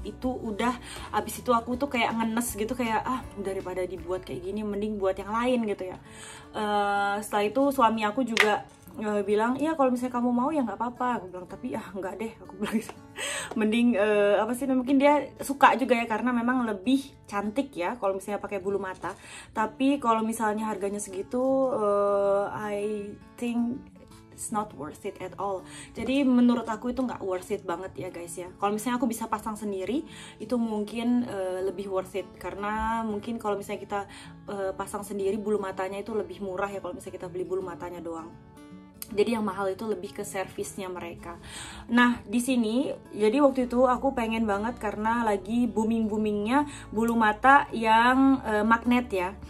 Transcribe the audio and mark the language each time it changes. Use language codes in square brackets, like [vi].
[id] Itu udah, abis itu aku tuh kayak ngenes gitu, kayak daripada dibuat kayak gini mending buat yang lain gitu ya. Setelah itu suami aku juga bilang, iya kalau misalnya kamu mau ya nggak apa-apa. Aku bilang, tapi nggak deh, aku bilang gitu. Mending apa sih, mungkin dia suka juga ya karena memang lebih cantik ya kalau misalnya pakai bulu mata. Tapi kalau misalnya harganya segitu, [en] I think it's not worth it at all. [id] Jadi menurut aku itu nggak worth it banget ya guys ya. Kalau misalnya aku bisa pasang sendiri itu mungkin lebih worth it, karena mungkin kalau misalnya kita pasang sendiri bulu matanya itu lebih murah ya kalau misalnya kita beli bulu matanya doang. Jadi yang mahal itu lebih ke servisnya mereka. Nah di sini jadi waktu itu aku pengen banget karena lagi boomingnya bulu mata yang magnet ya.